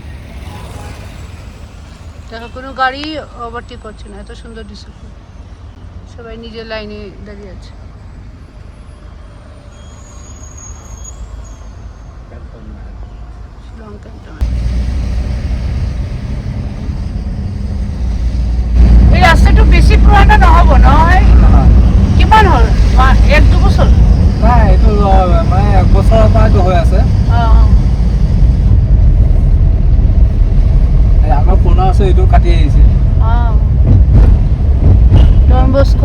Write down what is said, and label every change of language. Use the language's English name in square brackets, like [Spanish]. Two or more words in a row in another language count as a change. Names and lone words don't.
[Bangla] দেখো কোনো গাড়ি ওভারটেক করছে না, এত সুন্দর ডিসিপ্লিন, সবাই নিজের লাইনে দাঁড়িয়ে আছে। শিলং ক্যান্টনমেন্ট। [Assamese] এই রাস্তাটা বেশি পুরানো নহ'ব নহয়? কিমান হ'ল? 1-2 বছৰ? নাই, এইটো মানে 1 বছৰৰ পৰা এইটো হৈ আছে। আমাৰ পুৰণা আছে, এইটো কাটি আহিছে। ডন বস্কো